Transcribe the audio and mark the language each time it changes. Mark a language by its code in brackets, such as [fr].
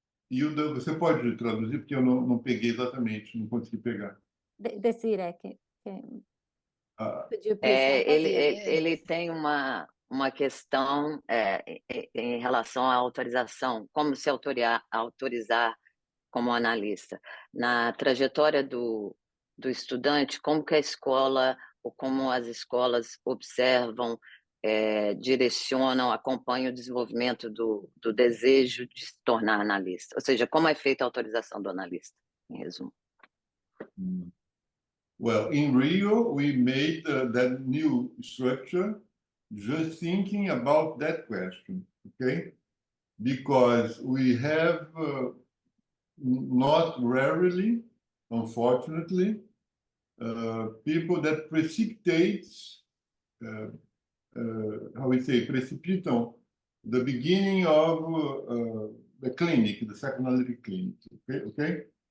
[pt] Hilda, você pode traduzir, porque eu não peguei exatamente, não consegui pegar. [en] Desiree, could you please [pt] ele tem uma questão em relação à autorização, como se autorizar como analista. Na trajetória do estudante, como que a escola, ou como as escolas observam, direcionam, acompanham o desenvolvimento do desejo de se tornar analista. Ou seja, como é feita a autorização do analista, em resumo. [en] Well, in Rio, we made that new structure just thinking about that question, okay? Because we have not rarely, unfortunately, people that precipitate, how we say, precipitam the beginning of the clinic, the psychoanalytic clinic, okay?